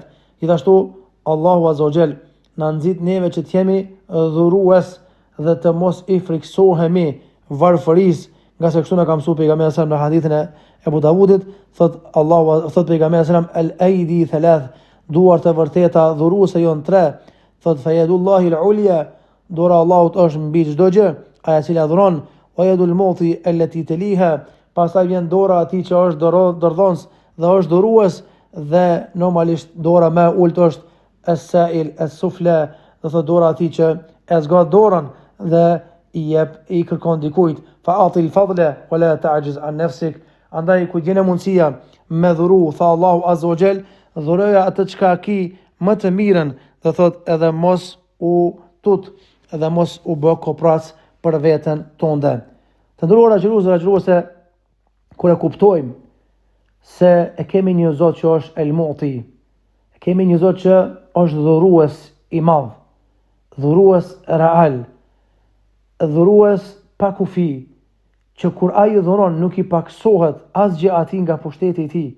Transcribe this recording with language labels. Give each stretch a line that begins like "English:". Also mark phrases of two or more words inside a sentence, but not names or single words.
Albanian: Gjithashtu Allahu
Arabic: عز وجل
Albanian: na nxit neve që të jemi dhurues dhe të mos i friksohemi varfërisë, nga se kështu na ka mësuar pejgamberi
Arabic: صلى الله عليه وسلم
Albanian: në hadithin e Abu Davudit, thot pejgamberi
Arabic: صلى الله عليه وسلم الأيدي ثلاث,
Albanian: duart e vërteta dhuruese janë tre. Thot
Arabic: فيد الله العليا,
Albanian: dora e Allahut është mbi çdo gjë, ajo që dhuron,
Arabic: ويد المعطي التي تليها,
Albanian: pastaj vjen dora atij që është dordhons dhe është dhurues, dhe normalisht dora më e ulët është
Arabic: السائل السفلى,
Albanian: do thot dora atij që e zgjat dorën dhe i kërkon dikujt.
Arabic: فأعط الفضل ولا تعجز عن نفسك,
Albanian: andaj ku gjen mundësia me dhuru, tha Allahu
Arabic: عز وجل,
Albanian: dhuroja atë çka ki më të mirën, dhe thot edhe mos u tut, edhe mos u bë kopras për veten tënde. Të nderuara xheruese, kur e kuptojmë se e kemi një Zot që është El Mu'ti, e kemi një Zot që është dhurues i madh, dhurues real, dhurues pa kufi, që kur ai dhuron nuk i paksohet asgjë atij nga pushteti i tij.